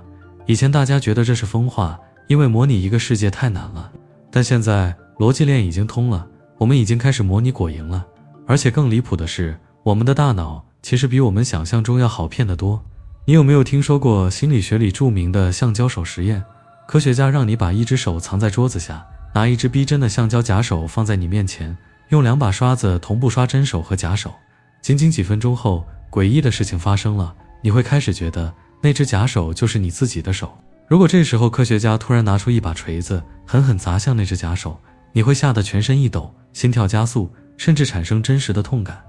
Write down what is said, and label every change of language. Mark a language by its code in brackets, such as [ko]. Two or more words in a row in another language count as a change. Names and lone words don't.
[zh] 以前大家覺得這是瘋話，因為模擬一個世界太難了，但現在邏輯鏈已經通了，我們已經開始模擬果蠅了。而且更離譜的是，我們的大腦其實比我們想象中要好騙得多。你有沒有聽說過心理學裡著名的橡胶手實驗？科學家讓你把一只手藏在桌子下，拿一只逼真的橡胶假手放在你面前，用2把刷子同步刷真手和假手。仅仅幾分鐘後，詭異的事情發生了，你會開始覺得那只假手就是你自己的手。如果這時候科学家突然拿出一把锤子，狠狠砸向那只假手，你会嚇得全身一抖，心跳加速，甚至產生真實的痛感。